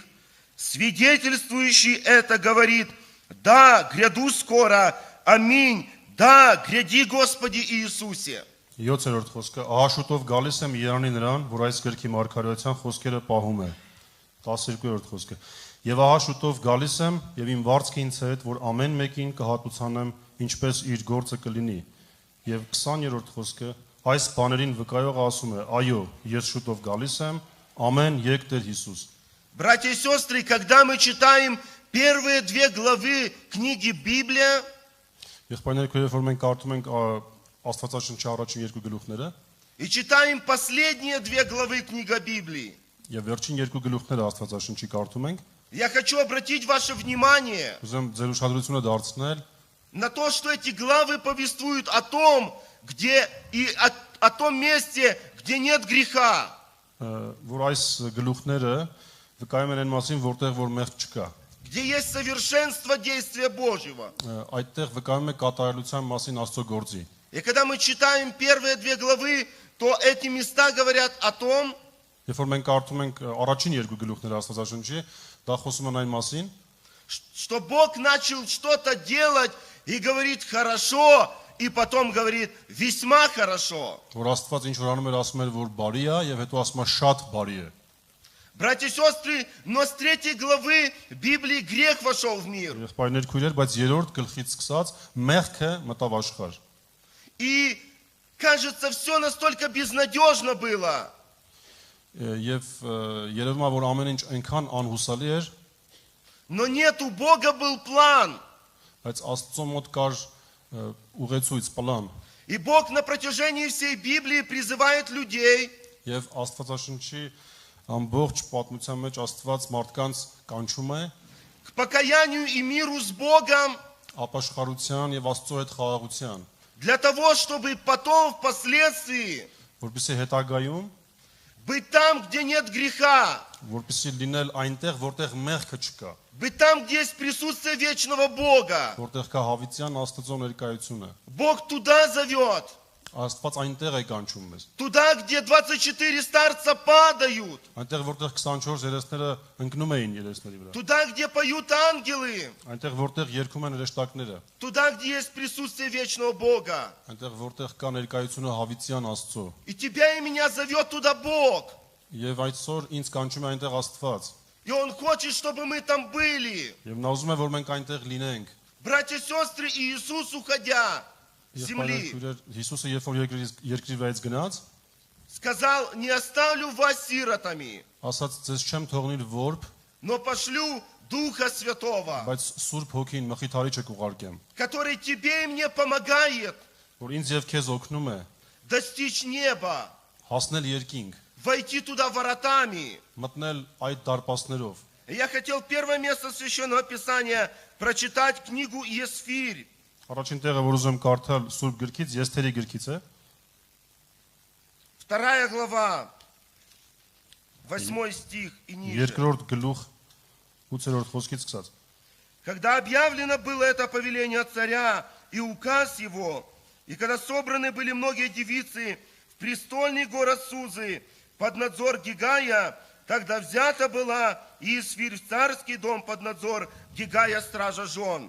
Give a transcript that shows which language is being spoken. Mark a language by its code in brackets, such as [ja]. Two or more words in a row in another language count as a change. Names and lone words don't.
[ru] «Свидетельствующий это говорит: да, гряду скоро, аминь, да, гряди, Господи Иисусе». [hy] 7-րդ խոսքը. Ահա շուտով գալիս եմ Երանի նրան, որ այս գրքի մարգարեության խոսքերը պահում է։ 12-րդ խոսքը. Եվ ահա շուտով գալիս եմ եւ իմ վարձքը ինձ հետ, որ ամեն մեկին կհատուցանեմ ինչպես իր գործը կլինի։ Եվ 20-րդ խոսքը. այս բաներին վկայողը ասում է. այո, ես շուտով գալիս եմ, ամեն եկ Տեր Հիսուս։ [ru] Братья и сестры, когда мы читаем первые 2 главы книги Библия, [hy] Եղբայրներ, երբ որ մենք կարդում ենք Աստվածաշնչի առաջին 2 գլուխները [ru] и читаем последние 2 главы книга Библии, [hy] եւ վերջին 2 гլուխները Աստվածաշնչի կարդում ենք, [ru] я хочу обратить ваше внимание [hy] ուզում ձեր ուշադրությունը դարձնել [ru] на то, что эти главы повествуют о том, о том месте, где нет греха. [hy] որ այս գլուխները վկայում են այն մասին, որտեղ որ մեղք չկա։ [ru] Где есть совершенство действия Божьего. [hy] Այդտեղ վկայում է կատարելության մասին Աստծո գործի։ [ru] И когда мы читаем первые 2 главы, то эти места говорят о том, [hy] Երբ որ մենք կարդում ենք առաջին 2 գլուխները Աստվածաշնչի, դա խոսում են այն մասին, [ru] что Бог начал что-то делать и говорит хорошо, и потом говорит весьма хорошо. [hy] որ Աստված ինչ որ անում էր, ասում էր, որ բարի է եւ հետո ասում է շատ բարի է։ [ru] Братья и сестры, но с 3 главы Библии грех вошел в мир. [hy] Եղբայրներ, քույրեր, բայց 3-րդ գլխից սկսած մեղքը մտավ աշխարհ։ [ru] И кажется, все настолько безнадежно было. [hy] Եվ երևում է, որ ամեն ինչ այնքան անհուսալի էր, [ru] Но нет, у Бога был план. [hy] բայց Աստծո մոտ կար ուղեցույց, պլան։ [ru] И Бог на протяжении всей Библии призывает людей [hy] Եվ Աստվածաշնչի ամբողջ պատմության մեջ Աստված մարդկանց կանչում է [ru] к покаянию и миру с Богом [hy] ապաշխարության եւ Աստծո հետ խաղաղության, [ru] для того, чтобы потом, впоследствии, [hy] որպեսզի հետագայում [ru] быть там, где нет греха, [hy] որպեսզի լինել այնտեղ, որտեղ մեղքը չկա, [ru] быть там, где есть присутствие вечного Бога. [hy] որտեղ կա հավիտյան Աստծո ներկայությունը։ [ru] Бог туда зовет, [hy] Աստված այնտեղ է կանչում մեզ։ [ru] туда, где 24 старца падают, [hy] Այնտեղ որտեղ 24 երեսները ընկնում էին երեսների վրա։ [ru] туда, где поют ангелы, [hy] Այնտեղ որտեղ երգում են հրեշտակները, [ru] туда, где есть присутствие вечного Бога. [hy] այնտեղ որտեղ կա ներկայությունը հավիտյան Աստծո։ [ru] И тебя и меня зовет туда Бог. [hy] Եվ այսօր ինձ կանչում է այնտեղ Աստված։ [ru] И Он хочет, чтобы мы там были. [hy] Եվ նա ուզում է, որ մենք այնտեղ լինենք։ [ru] Братья и сестры, и Иисус, уходя с земли, [hy] Հիսուսը երբ որ երկրի վայից գնաց, [ru] сказал, не оставлю вас сиротами, [hy] ասաց ձեզ չեմ թողնիլ որբ, [ru] но пошлю Духа Святого, [hy] բայց Սուրբ Հոգին մխիթարիչը կուղարկեմ, [ru] который тебе и мне помогает [hy] որ ինձ եւ քեզ օգնում է [ru] достичь неба, [hy] հասնել երկինք, [ru] войти туда воротами. [hy] մտնել այդ դարպասներով։ [ru] И я хотел первое место Священного Писания прочитать книгу Есфирь, [hy] Առաջին տեղը, որ ուզում եմ կարդալ Սուրբ գրքից, Եսթերի գրքից է, [ru] 2 глава, 8 стих и ниже. [hy] երկրորդ գլուխ 8-րդ խոսքից սկսած։ [ru] Когда объявлено было это повеление царя и указ его, и когда собраны были многие девицы в престольный город Сузы под надзор Гигая, тогда взята была Иисфирь в царский дом под надзор Гигая, стража жен.